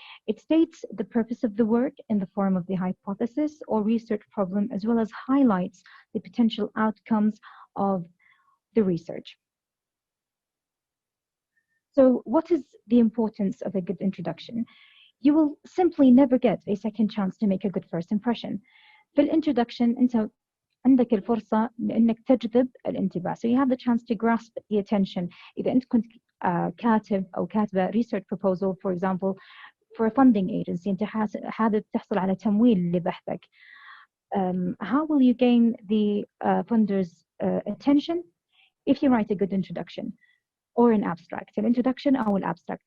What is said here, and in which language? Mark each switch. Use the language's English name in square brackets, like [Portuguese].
[English] It states the purpose of the work in the form of the hypothesis or research problem, as well as highlights the potential outcomes of the research. So what is the importance of a good introduction? You will simply never get a second chance to make a good first impression. [Arabic] في الintroduction أنت عندك الفرصة لأنك تجذب الانتباه. [English] So you have the chance to grasp the attention. [Arabic] إذا أنت كنت كاتب أو كاتبة [English] research proposal, for example, for a funding agency, [Arabic] أنت حابب تحصل على تمويل لبحثك. [English] How will you gain the funders' attention? If you write a good introduction or an abstract. An introduction أو الabstract.